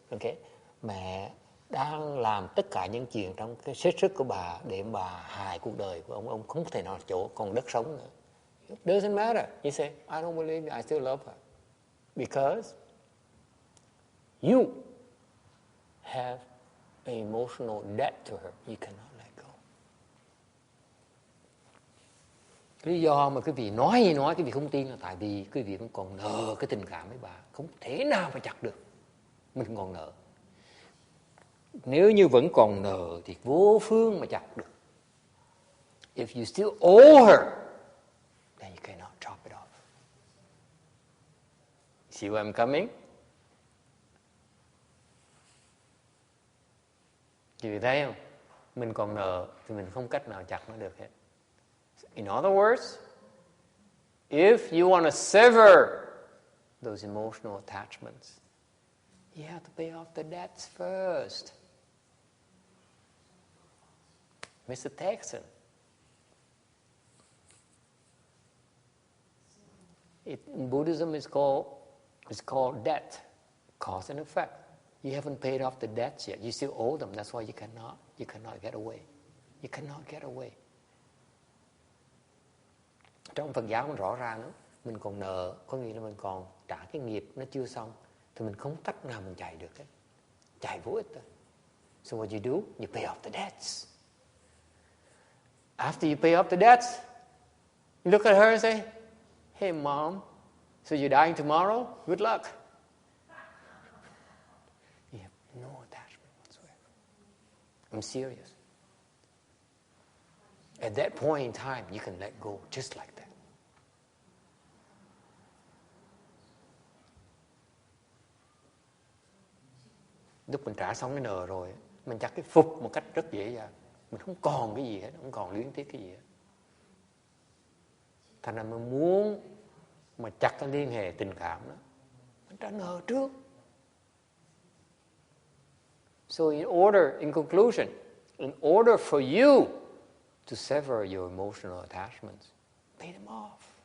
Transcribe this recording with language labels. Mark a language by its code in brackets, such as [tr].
[en] Okay? [vi] Mẹ đang làm tất cả những chuyện trong cái hết sức của bà để bà hại cuộc đời của ông không thể nào chỗ còn đất sống nữa. [en] It doesn't matter. You say, I don't believe it, I still love her. Because you have an emotional debt to her. You cannot let go. [vi] Cái lý do mà quý vị nói quý vị không tin là tại vì quý vị vẫn còn nợ cái tình cảm với bà. Không thể nào mà chặt được. Mình còn nợ. Nếu như vẫn còn nợ thì vô phương mà chặt được. [en] If you still owe her, then you cannot chop it off. See where I'm coming? [vi] Chị vị thấy không? Mình còn nợ thì mình không cách nào chặt nó được hết. [en] In other words, if you want to sever those emotional attachments, you have to pay off the debts first. Mr. Texan, in Buddhism it's called debt, cause and effect. You haven't paid off the debts yet. You still owe them. That's why you cannot get away. You cannot get away. [vi] Trong Phật giáo mình rõ ràng đó, mình còn nợ, có nghĩa là mình còn trả cái nghiệp nó chưa xong, thì mình không cách nào mình chạy được hết. Chạy vô ích thôi. [en] So what you do? You pay off the debts. After you pay off the debts, you look at her and say, hey mom, so you're dying tomorrow? Good luck. You have no attachment whatsoever. I'm serious. At that point in time, you can let go just like that. [vi] Lúc mình trả xong cái nợ rồi, mình chặt cái phục một cách rất dễ dàng. Mình không còn cái gì hết, không còn luyến tiếc cái gì hết. Thành ra mình muốn mà chặt cái liên hệ tình cảm đó, mình trả nợ trước. [en] So in conclusion, in order for you to sever your emotional attachments, pay them off.